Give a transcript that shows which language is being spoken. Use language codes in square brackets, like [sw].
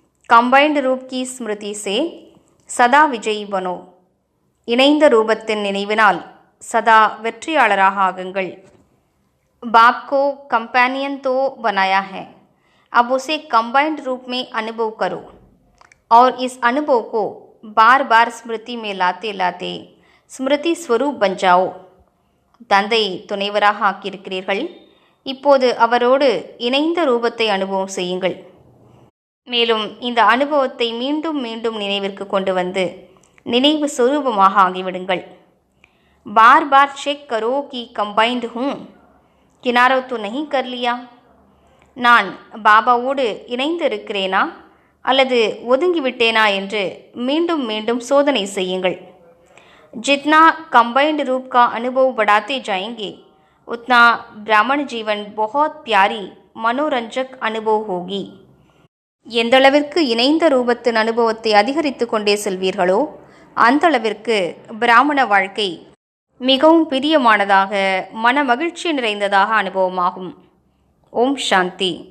[hi] Combined रूप की स्मृति से सदा विजयी बनो। [ta] இணைந்த ரூபத்தின் நினைவினால் சதா வெற்றியாளராக ஆகுங்கள்। [hi] बाप को कंपेनियन तो बनाया है, अब उसे कंबाइंड रूप में अनुभव करो और इस अनुभव को बार बार स्मृति में लाते लाते स्मृति स्वरूप बन जाओ। [ta] தந்தை துணைவராக ஆக்கியிருக்கிறீர்கள், இப்போது அவரோடு இணைந்த ரூபத்தை அனுபவம் செய்யுங்கள்। மேலும் இந்த அனுபவத்தை மீண்டும் மீண்டும் நினைவிற்கு கொண்டு வந்து நினைவு சொரூபமாக ஆகிவிடுங்கள்। [hi] बार बार चेक करो कि कंबाइंड हूँ, किनारा तो नहीं कर लिया। [ta] நான் பாபாவோடு இணைந்து இருக்கிறேனா அல்லது ஒதுங்கிவிட்டேனா என்று மீண்டும் மீண்டும் சோதனை செய்யுங்கள்। [hi] जितना कंबाइंड रूप का अनुभव बढ़ाते जाएंगे उतना ब्राह्मण जीवन बहुत प्यारी मनोरंजक अनुभव होगी। [ta] எந்தளவிற்கு இணைந்த ரூபத்தின் அனுபவத்தை அதிகரித்து கொண்டே செல்வீர்களோ அந்த அளவிற்கு பிராமண வாழ்க்கை மிகவும் பிரியமானதாக மன மகிழ்ச்சி நிறைந்ததாக அனுபவமாகும்। ஓம் சாந்தி।